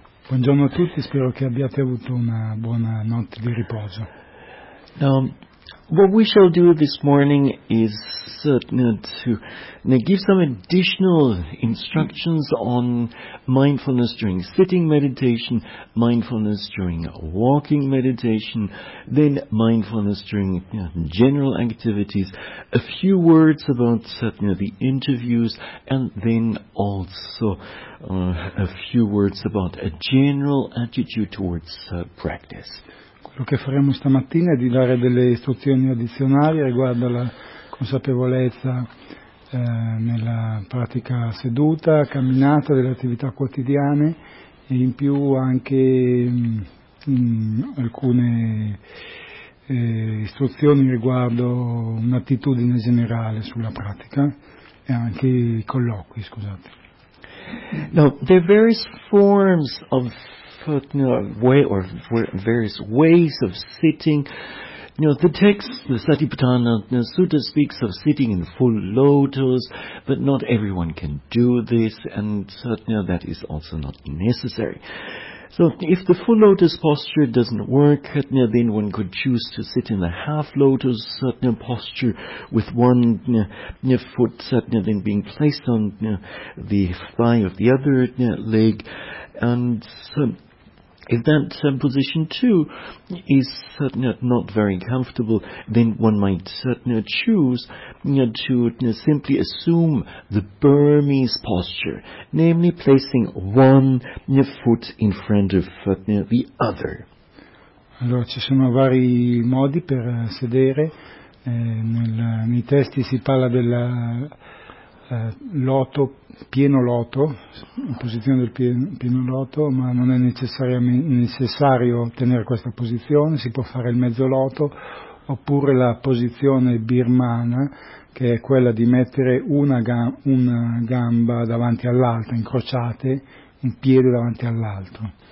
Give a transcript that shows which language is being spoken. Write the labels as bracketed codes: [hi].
[it] Buongiorno a tutti, spero che abbiate avuto una buona notte di riposo. [en] What we shall do this morning is to give some additional instructions on mindfulness during sitting meditation, mindfulness during walking meditation, then mindfulness during general activities, a few words about the interviews, and then also a few words about a general attitude towards practice. [it] Quello che faremo stamattina è di dare delle istruzioni addizionali riguardo alla consapevolezza nella pratica seduta, camminata, delle attività quotidiane e in più anche alcune istruzioni riguardo un'attitudine generale sulla pratica e anche i colloqui, scusate. [en] No, there are various forms of various ways of sitting. The text, the Satipatthana Sutta, speaks of sitting in full lotus, but not everyone can do this, and that is also not necessary. So if the full lotus posture doesn't work, then one could choose to sit in the half lotus posture with one foot then being placed on the thigh of the other leg, and if that position too is not very comfortable, then one might choose to simply assume the Burmese posture, namely placing one foot in front of the other. [it] Allora, ci sono vari modi per sedere. Nei testi si parla del loto, pieno loto, in posizione del pieno loto, ma non è necessario tenere questa posizione. Si può fare il mezzo loto oppure la posizione birmana, che è quella di mettere una gamba davanti all'altra, incrociate, un piede davanti all'altro.